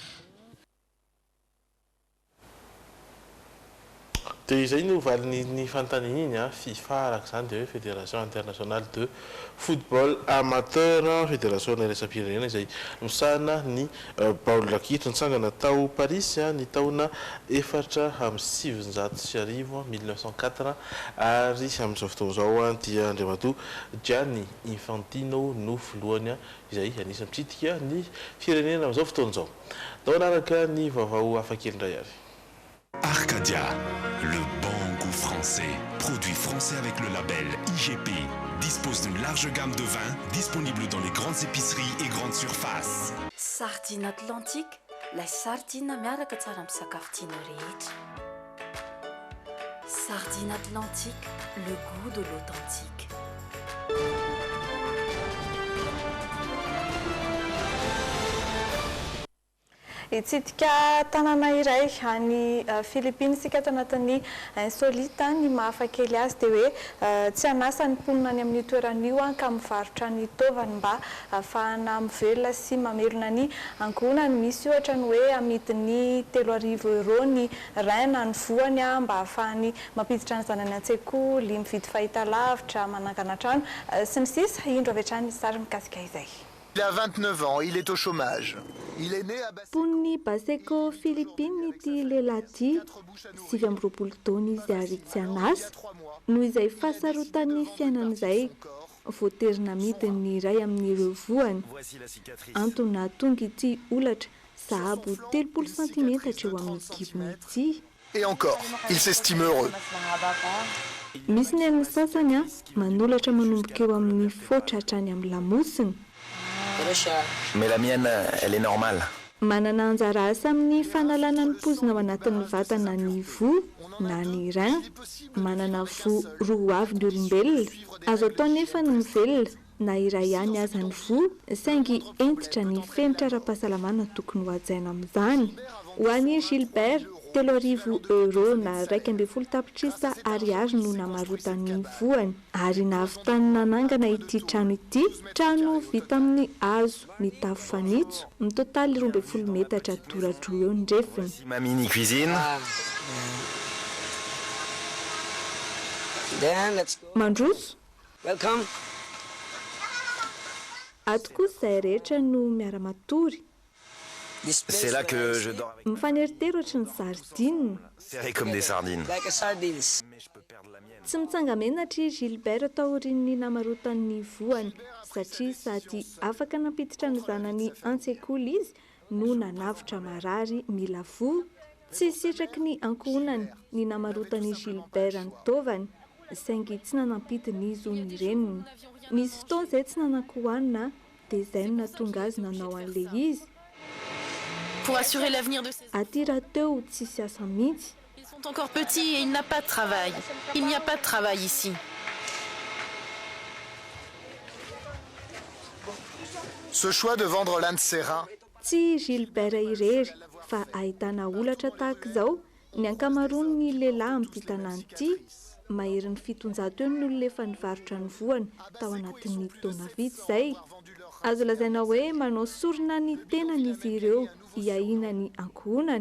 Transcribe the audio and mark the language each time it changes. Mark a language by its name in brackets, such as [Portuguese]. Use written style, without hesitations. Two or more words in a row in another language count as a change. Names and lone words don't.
[Malagasy] Dia izay no valin'ny fanontaniana iny FIFA araka izany dia hoe [French] Fédération internationale de football amateur, [Malagasy] fédération resam-pirenena izay misahana ny baolina kitra nitsangana tao Paris ny taona 4/7 1904 ary amin'izao fotoana izao dia andriamatoa Gianni Infantino no filohany izay anisany mitsidika ny firenena amin'izao fotoana izao. Tao anaraka ny vaovao hafakely indray ary. [French] Arcadia, le bon goût français. Produit français avec le label IGP. Dispose d'une large gamme de vins disponible dans les grandes épiceries et grandes surfaces. [Malagasy] Sardine Atlantique, [French] la sardine [Malagasy] miaraka tsara amin'ny sakafo tianao rehetra. [French] Sardine Atlantique, le goût de l'authentique. [Malagasy] Itsidika tanàna iray any Philippines sika tao anatin'ny insolite ny mahafakely azy dia hoe tsy hanasa ny mponina any amin'ny toeran'io ka mivarotra ny tovany mba ahafahana mivelona sy mamelona ny ankohonany. Misy ohatra ny hoe amidiny 3,000 euro ny rein na ny voany mba ahafahany mampiditra ny zanany an-tsekoly, mividy fahitalavitra, manangana trano sy ny sisa. Indro avy hatrany sary mikasika izay. [French] Il a 29 ans, il est au chômage. Il est né à [Malagasy] Pony Baseco Philippines ity lehilahy ity 7 taona izy ary tsy hanasa noho izay fahasarotan'ny fiainan'izay voaterina midiny iray amin'ireo voany. Antony tonga ity olatra sahabo 30 cm eo amin'ny gibony ity. [French] Et encore, il s'estime heureux. [Malagasy] Misy ny amin'ny sasany manolotra manomboka eo amin'ny fotra hatrany amin'ny lamosiny. [French] Mais la mienne, elle est normale. [Malagasy] Manana anjara asa amin'ny fanalana ny pozina ao anatin'ny vatana ny vo na ny rein. Manana vo roa avy ny olombelona. Azo atao nefa ny mivelona na iray ihany aza ny vo saingy entitra ny fenitra ara-pahasalamana tokony ho hajaina amin'izany. Ho an'ny Gilbert 3,000 euro na 12 tapitrisa ariary no namarotany voany ary nahavitany nanangana ity trano ity. Trano vita amin'ny hazo mitafo fanitso, ny totaly 12 metatra toradro eo ny refiny. [French] Ma mini cuisine. [English] Then let's go. [Malagasy] Mandroso. [English] Welcome. [Malagasy] Ato kosa izay rehetra no miara-matory. [French] C'est là que je dors avec [Malagasy] Mifaneritery ohatry ny zardine. [French] serré comme des sardines. [English] Like a sardines. [Malagasy] Tsy mitsangamena-try Gilbert atao aorian'ny namarotan'ny voany satria sady afaka nampiditra ny zanany an-tsekoly izy no nanavitra marary mila vo. Tsy sitraky ny ankohonany ny namarotany Gilbert ny taovany saingy tsy nanampidiny izy ho ny reniny. Misy fotoana izay tsy nanankohanina dia izay no nahatonga azy nanao an'ilay izy. [French] Pour assurer l'avenir de ses enfants. [Malagasy] Aty raha teo tsy siasa mihitsy. [French] Ils sont encore petits et il n'a pas de travail. Il n'y a pas de travail ici. Ce choix de vendre l'un de ses reins [Malagasy] Tsy Gilbert irery fa ahitana olatra tahaka izao ny ankamaroan'ny lehilahy amin'ity tanàna ity maherin'ny 700 eo ny olona efa nivarotra ny voany tao anatin'ny taona vitsy izay. Azo lazaina hoe manao sorona ny tenan'izy ireo hiahina ny ankohonany.